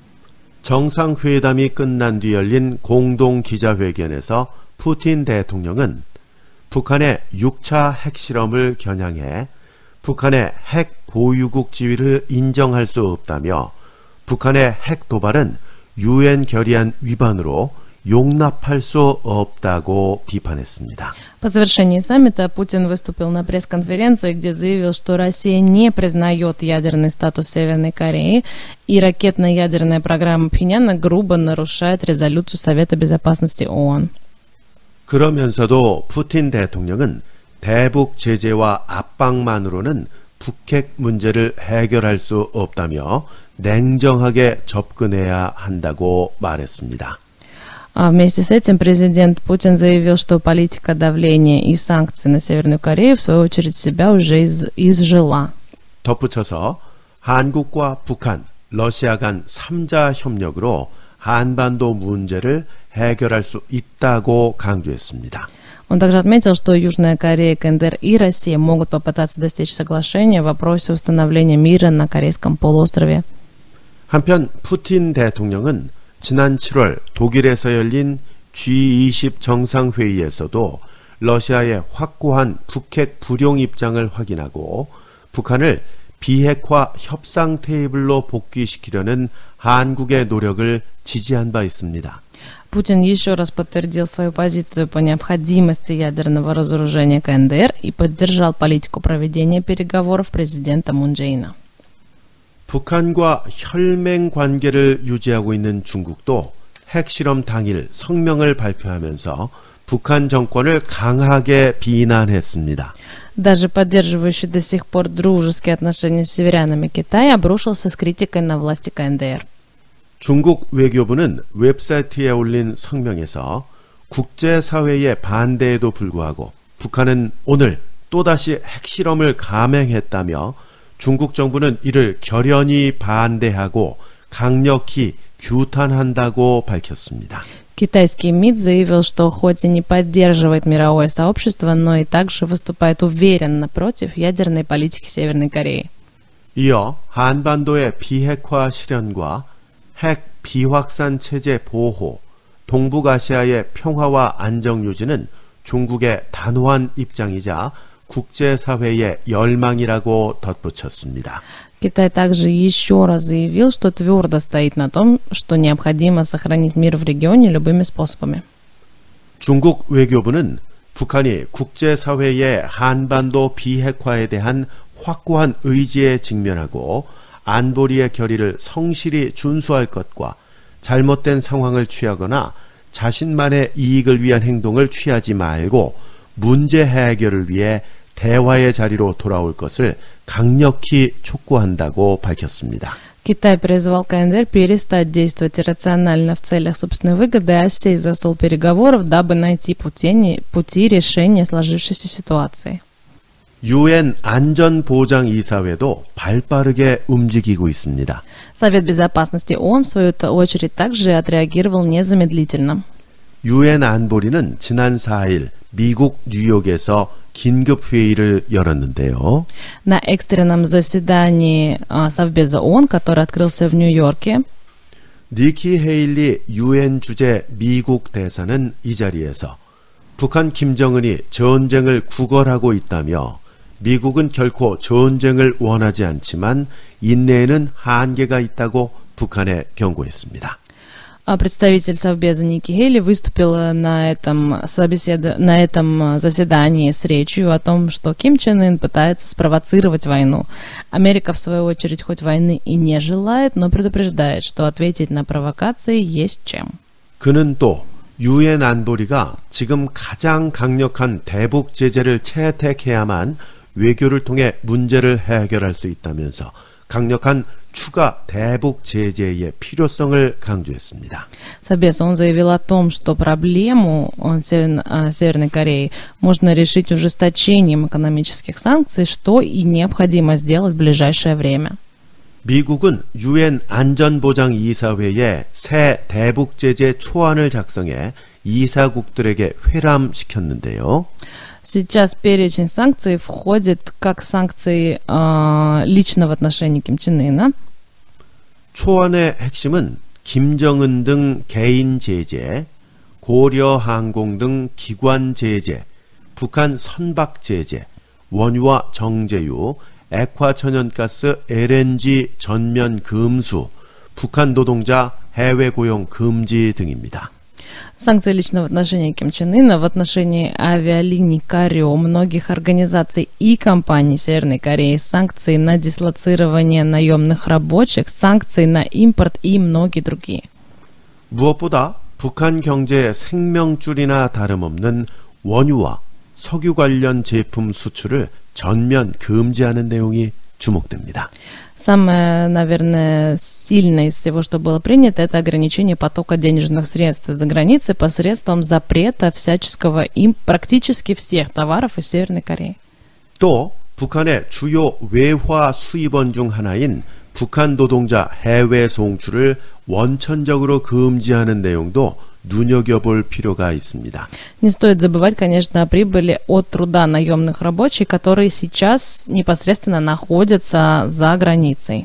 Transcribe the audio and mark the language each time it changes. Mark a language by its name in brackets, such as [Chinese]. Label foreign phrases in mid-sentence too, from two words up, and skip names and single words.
[Korean] 정상회담이 끝난 뒤 열린 공동 기자회견에서 푸틴 대통령은 북한의 6차 핵실험을 겨냥해 북한의 핵 보유국 지위를 인정할 수 없다며 북한의 핵 도발은 유엔 결의안 위반으로 용납할 수 없다고 비판했습니다. [Russian] По завершении саммита Путин выступил на пресс-конференции, где заявил, что Россия не признает ядерный статус Северной Кореи, и ракетно-ядерная программа Пхеньяна грубо нарушает резолюцию Совета Безопасности ООН. [Korean] 그러면서도 푸틴 대통령은 대북 제재와 압박만으로는 북핵 문제를 해결할 수 없다며 냉정하게 접근해야 한다고 말했습니다. [Russian] А вместе с этим президент Путин заявил, что политика давления и санкций на Северную Корею в свою очередь себя уже изжила. [Korean] 덧붙여서 한국과 북한, 러시아 간 3자 협력으로 한반도 문제를 해결할 수 있다고 강조했습니다. [Russian] Он также отметил, что Южная Корея, КНДР и Россия могут попытаться достичь соглашения в вопросе установления мира на Корейском полуострове. [Korean] 한편 푸틴 대통령은 지난 7월 독일에서 열린 G20 정상회의에서도 러시아의 확고한 북핵 불용 입장을 확인하고 북한을 비핵화 협상 테이블로 복귀시키려는 한국의 노력을 지지한 바 있습니다. [Russian] Путин еще раз подтвердил свою позицию по необходимости ядерного разоружения КНДР и поддержал политику проведения переговоров президента Мун Чже-ина. [Korean] 북한과 혈맹 관계를 유지하고 있는 중국도 핵실험 당일 성명을 발표하면서 북한 정권을 강하게 비난했습니다. [Russian] Даже поддерживающий до сих пор дружеские отношения с северянами Китай обрушился с критикой на власти КНДР. [Korean] 중국 외교부는 웹사이트에 올린 성명에서 국제사회의 반대에도 불구하고 북한은 오늘 또다시 핵실험을 감행했다며 중국 정부는 이를 결연히 반대하고 강력히 규탄한다고 밝혔습니다. [Russian] Китайский МИД заявил, что хоть и не поддерживает мировое сообщество, но и также выступает уверенно против ядерной политики Северной Кореи. [Korean] 이어 한반도의 비핵화 실현과 핵 비확산 체제 보호, 동북아시아의 평화와 안정 유지는 중국의 단호한 입장이자 국제사회의 열망이라고 덧붙였습니다. [Russian] Китай также еще раз заявил, что твердо стоит на том, что необходимо сохранить мир в регионе любыми способами. [Korean] 중국 외교부는 북한이 국제사회의 한반도 비핵화에 대한 확고한 의지에 직면하고 안보리의 결의를 성실히 준수할 것과 잘못된 상황을 취하거나 자신만의 이익을 위한 행동을 취하지 말고 문제 해결을 위해 대화의 자리로 돌아올 것을 강력히 촉구한다고 밝혔습니다. [Russian] Китай призвал КНДР перестать действовать иррационально в целях собственной выгоды, а сесть за стол переговоров, дабы найти пути решения сложившейся ситуации. [Korean] 유엔 안전보장이사회도 발빠르게 움직이고 있습니다. [Russian] Совет Безопасности ООН, в свою очередь, также отреагировал незамедлительно. [Korean] 유엔 안보리는 지난 4일 미국 뉴욕에서 긴급회의를 열었는데요. [Russian] На экстренном заседании Совбеза ООН, который открылся в Нью-Йорке, [Korean] 니키 헤일리 유엔 주재 미국 대사는 이 자리에서 북한 김정은이 전쟁을 구걸하고 있다며 미국은 결코 전쟁을 원하지 않지만 인내에는 한계가 있다고 북한에 경고했습니다. [Russian] Представитель Совбеза Ники Хейли выступил на этом заседании с речью о том, что Ким Чен Ын пытается спровоцировать войну. Америка, в свою очередь, хоть войны и не желает, но предупреждает, что ответить на провокации есть чем. [Korean] 그는 또 유엔 안보리가 지금 가장 강력한 대북 제재를 채택해야만 외교를 통해 문제를 해결할 수 있다면서 강력한 추가 대북 제재의 필요성을 강조했습니다. [Russian] Совбез, он заявил о том, что проблему Северной Кореи можно решить ужесточением экономических санкций, что и необходимо сделать в ближайшее время. [Korean] 미국은 유엔 안전보장이사회에 새 대북 제재 초안을 작성해 이사국들에게 회람시켰는데요. [Russian] Сейчас перечень санкций входит как санкции лично в отношении Ким Чен Ына. [Korean] 초안의 핵심은 김정은 등 개인 제재, 고려항공 등 기관 제재, 북한 선박 제재, 원유와 정제유, 액화천연가스 LNG 전면 금수, 북한 노동자 해외 고용 금지 등입니다. [Russian] Санкции лично в отношении Ким Чен Ына, в отношении авиалиний КАРИО, многих организаций и компаний Северной Кореи, санкции на дислоцирование наемных рабочих, санкции на импорт и многие другие. [Korean] 무엇보다 북한 경제의 생명줄이나 다름없는 원유와 석유 관련 제품 수출을 전면 금지하는 내용이 주목됩니다. [Russian] Самое, наверное, сильное из всего, что было принято, это ограничение потока денежных средств из-за границы посредством запрета всяческого практически всех товаров из Северной Кореи. [Korean] 또 북한의 주요 외화 수입원 중 하나인 북한 노동자 해외 송출을 원천적으로 금지하는 내용도 눈여겨볼 필요가 있습니다. [Russian] Не стоит забывать, конечно, о прибыли от труда наемных рабочих, которые сейчас непосредственно находятся за границей.